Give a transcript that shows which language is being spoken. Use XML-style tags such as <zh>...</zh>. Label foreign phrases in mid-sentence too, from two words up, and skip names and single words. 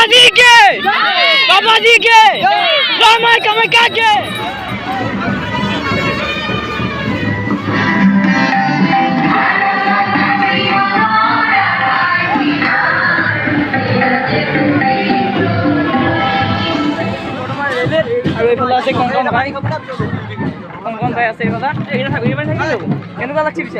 <hi>के बाबा जी के जय मां कामाख्या के</hi> <as>আৰু এইফালে আছে কংকন ভাই আছে এইফালে এইটা থাকিব কেনেকুৱা লাগছে পিছে</as>